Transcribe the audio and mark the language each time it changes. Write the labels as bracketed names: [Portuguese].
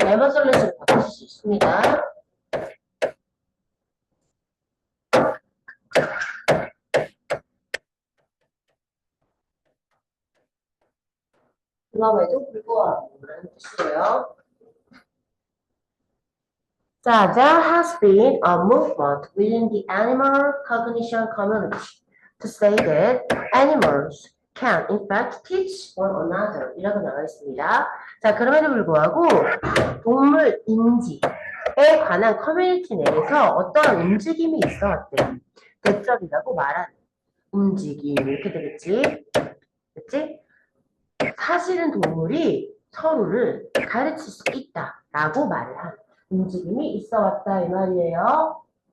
[Korean] nevertheless를 바꾸실 수 있습니다. 그럼에도 불구하고 라는 뜻이에요. [English] 자, there has been a movement within the animal cognition community to say that animals can in fact teach one another [Korean] 이라고 나와 있습니다. 자, 그럼에도 불구하고 동물 인지에 관한 커뮤니티 내에서 어떠한 움직임이 있어 왔대요. 대적이라고 말하는 움직임 이렇게 되겠지. 그랬지? 사실은 동물이 서로를 가르칠 수 있다라고 말을 하는 움직임이 있어 왔다 이 말이에요.